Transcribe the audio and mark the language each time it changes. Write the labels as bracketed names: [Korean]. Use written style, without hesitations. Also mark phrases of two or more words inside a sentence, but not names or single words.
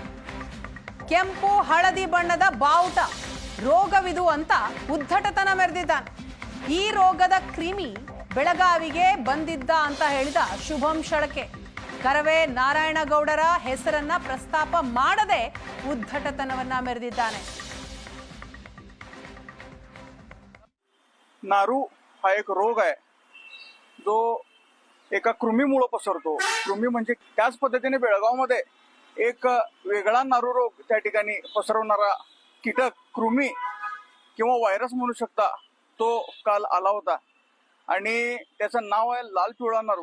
[Kannada] ಕೆಂಪು ಹಳದಿ ಬಣ್ಣದ ಬಾವುಟ ರೋಗವಿದು ಅಂತ ಉದ್ದಟತನ ಮೆರೆದಿದ್ದಾನೆ. ಈ ರೋಗದ ಕ್ರಿಮಿ ಬೆಳಗಾವಿಗೆ ಬಂದಿದ್ದ ಅಂತ ಹೇಳಿದ ಶುಭಂ ಶಳಕೆ ಕರವೇ ನಾರಾಯಣಗೌಡರ ಹೆಸರನ್ನ ಪ್ರಸ್ತಾಪ ಮಾಡದೆ ಉद्धಟತನವನ್ನ ಮೆರೆದಿದ್ದಾನೆ. [Marathi] नारू हा एक रोग आहे जो एका कृमीमुळे पसरतो. कृमी म्हणजे त्याच पद्धतीने बेळगावमध्ये एक वेगळा नारू रोग त्या ठिकाणी पसरवणारा कीटक कृमी किंवा व्हायरस म्हणू शकता तो काल आला होता आणि त्याचं नाव आहे लाल पिवळा नारू.